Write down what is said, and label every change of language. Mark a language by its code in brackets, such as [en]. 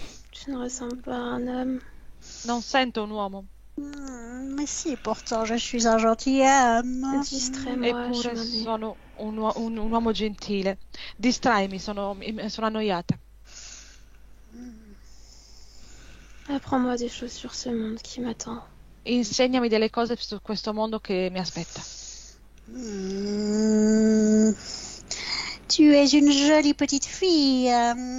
[fr] Tu ne ressembles pas à un homme. [it] Non sento un uomo. [fr] Mais si, pourtant, je suis un gentilhomme. Distrais-moi, je [it] Eppure [fr] m'ennuie. [it] sono un uomo gentile. Distraimi, sono annoiata. [fr] Apprends-moi des choses sur ce monde qui m'attend. [it] Insegnami delle cose su questo mondo che mi aspetta. Hmm. [fr] Tu es une jolie petite fille.